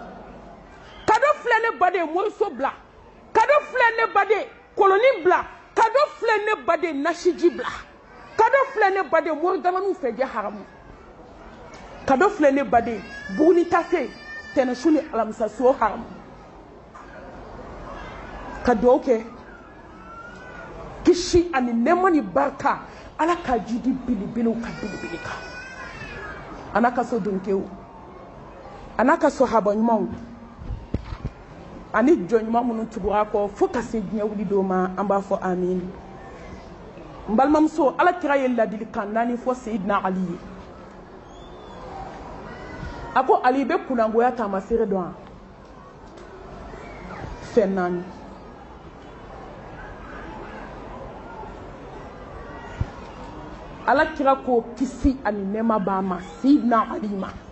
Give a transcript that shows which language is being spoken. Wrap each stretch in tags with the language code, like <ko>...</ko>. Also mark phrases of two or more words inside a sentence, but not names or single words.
<bm>ne baden moriso bila kado filɛ ne baden kolonin bila kado filɛ ne baden nasiji bila kado filɛ ne baden morigamaniw fɛ jɛ haramu kado filɛ ne baden buguni tase tɛnɛsu ni alamisa so haramu ka duwawu kɛ kisi ani nɛɛma ni barika ala ka jidi belebelew ka belebele kan ana ka so donkew anaka sahaba ɲumanw ani jɔn ɲuman minnu tugura kɔ fo ka se diɲɛ wuli don ma an b'a fɔ amin n balimamuso ala kira ye ladilikan 4 fɔ seyidina ali ye a ko ali bɛ kunangoya taamasere dɔn wa fɛn 4 ala kira ko kisi ani nɛɛma b'a ma seyidina ali ma</bm>